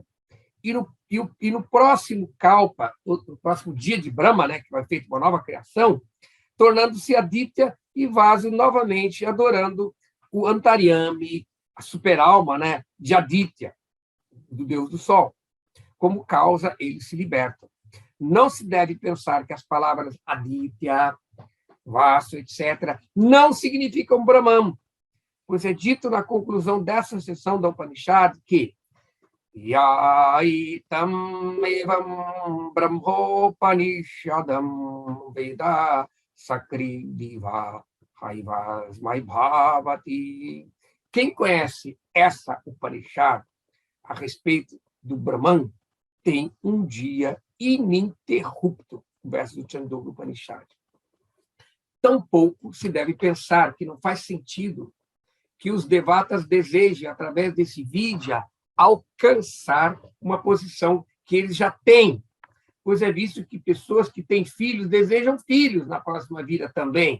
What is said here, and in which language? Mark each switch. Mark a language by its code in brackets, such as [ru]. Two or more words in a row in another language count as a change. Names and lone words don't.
[pt] E no próximo Kalpa, no próximo dia de Brahma, né, que vai feito uma nova criação, tornando-se Aditya e vaso novamente, adorando o Antaryami, a super-alma, né, de Aditya, do deus do sol. Como causa, eles se libertam. Não se deve pensar que as palavras Aditya, Vasu, etc., não significam Brahman, pois é dito na conclusão dessa sessão da Upanishad que [sa] य एताम् एवं ब्रह्मोपनिषदं वेद सकृत् दिवा हैवास्मै भवति. [pt] Quem conhece essa Upanishad a respeito do Brahman tem um dia ininterrupto, o verso do Chandogya Upanishad. Tampouco se deve pensar que não faz sentido que os devatas desejem, através desse vidya, alcançar uma posição que eles já têm, pois é visto que pessoas que têm filhos desejam filhos na próxima vida também.